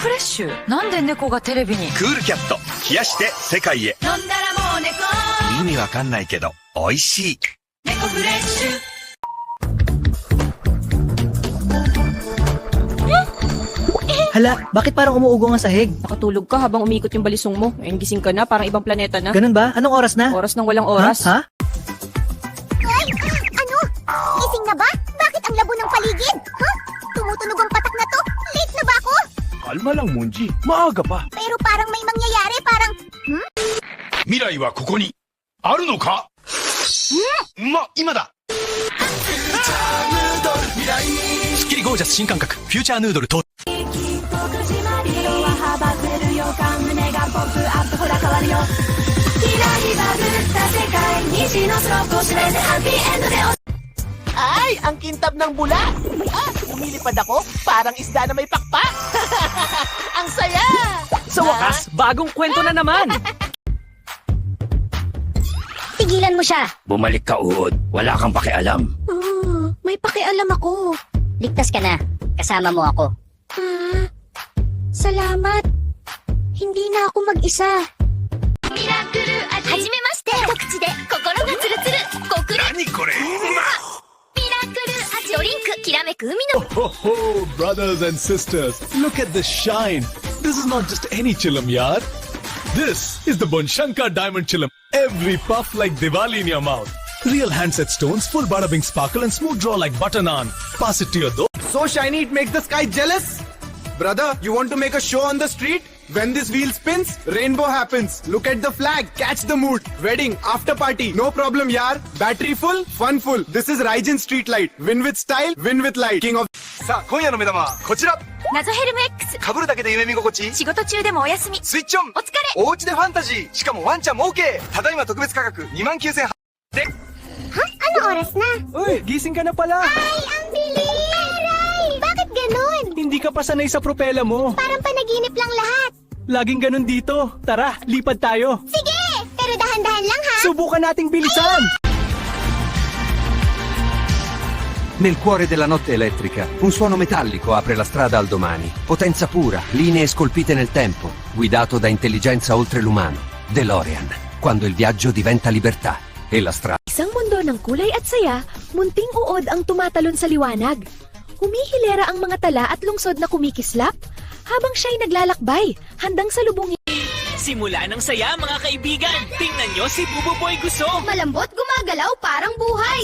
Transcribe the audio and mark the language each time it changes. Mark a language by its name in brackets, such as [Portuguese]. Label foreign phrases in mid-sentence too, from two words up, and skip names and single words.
[Japanese] シュ。なんで猫がテレビに。クールキャット、冷やして世界へ。飲んだらもう猫。意味わかんないけど美味しい。猫フレッシュ。 [Filipino] Hala, bakit parang umuugo ang sahig? Nakatulog ka habang umiikot yung balisong mo. Ngayon gising ka na, parang ibang planeta na. Ganun ba? Anong oras na? Oras ng walang oras. Ha? Ano? Gising na ba? Bakit ang labo ng paligid? Huh? Tumutunog ang patak na to? Late na ba ako? Kalma lang, Monji. Maaga pa. Pero parang may mangyayari, parang... [Japanese] 未来はここにあるのか？今だ。スッキリゴージャス新感覚フューチャーヌードルと。 [Filipino] Ay, ang kintab ng bula! Lumilipad ako, parang isda na may pakpak! Ang saya! Sa wakas, bagong kwento na naman. Tigilan mo siya! Bumalik ka, Uod. Wala kang pakialam. May pakialam ako. Ligtas ka na. Kasama mo ako. Salamat. Hindi na ako mag-isa. Hajimemashite! 一口で心がツルツル極楽何これ？ミラクル味ドリンクきらめく海の [English] Oh, brothers and sisters, look at the shine. This is not just any chillum, yaar. This is the Bonshankar Diamond Chillum. Every puff like Diwali in your mouth. Real handset stones, full bada bing sparkle and smooth draw like butter naan. Pass it to your door. So shiny it makes the sky jealous? Brother, you want to make a show on the street? When this wheel spins, rainbow happens. Look at the flag, catch the mood. Wedding, after party, no problem yaar. Battery full, fun full. This is Raijin Street Light. Win with style, win with light. King of... [Japanese] さあ、今夜の目玉はこちら。謎ヘルム X 被るだけで夢見心地。仕事中でもお休みスイッチオン。お疲れお家でファンタジー。しかもワンちゃんも OK。ただいま特別価格29,800円で。 [Filipino] Ano oras na? Uy, gising ka na pala. Ay, ang bilis! Aray! Bakit ganun? Hindi ka pa sanay sa propela mo. Parang panaginip lang lahat. Laging ganun dito. Tara, lipad tayo. Sige! Pero dahan-dahan lang ha! Subukan nating bilisan. [Italian] Nel cuore della notte elettrica, un suono metallico apre la strada al domani. Potenza pura, linee scolpite nel tempo, guidato da intelligenza oltre l'umano. DeLorean, quando il viaggio diventa libertà. E la strada. [Filipino] Isang mundo ng kulay at saya, munting uod ang tumatalon sa liwanag. Humihilera ang mga tala at lungsod na kumikislap, habang siya'y naglalakbay, handang salubungin. Simula ng saya, mga kaibigan. Tingnan nyo si Bububoy Guso. Malambot gumagalaw parang buhay.